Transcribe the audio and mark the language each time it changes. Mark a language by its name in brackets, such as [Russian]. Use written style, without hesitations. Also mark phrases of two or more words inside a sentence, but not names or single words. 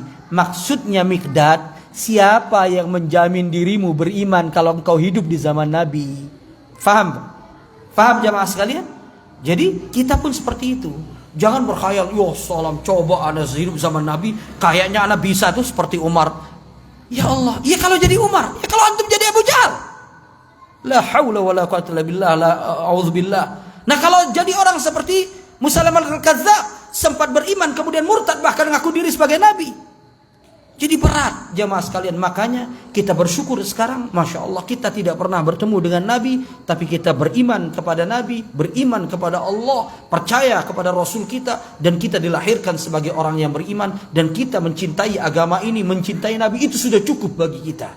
[Indonesian] Maksudnya Mikdad, siapa yang menjamin dirimu beriman kalau engkau hidup di zaman Nabi? Faham? Faham jamaah sekalian? Jadi kita pun seperti itu. Jangan berkhayal, [Arabic] يا سلام, [Indonesian] coba ana hidup zaman Nabi, kayaknya ana bisa tuh seperti Umar. [Arabic] يا الله, [Indonesian] ya kalau jadi Umar, ya kalau antum jadi Abu Jahal. [Arabic] لا حول ولا قوة إلا بالله، لا أعوذ بالله. [Indonesian] Nah, kalau jadi orang seperti Musailamah al-Kadzdzab, sempat beriman kemudian murtad, bahkan ngaku diri sebagai nabi. Jadi berat jamaah sekalian. Makanya kita bersyukur sekarang, [Arabic] ما شاء الله, [Indonesian] kita tidak pernah bertemu dengan Nabi, tapi kita beriman kepada Nabi, beriman kepada Allah, percaya kepada Rasul kita, dan kita dilahirkan sebagai orang yang beriman, dan kita mencintai agama ini, mencintai Nabi, itu sudah cukup bagi kita.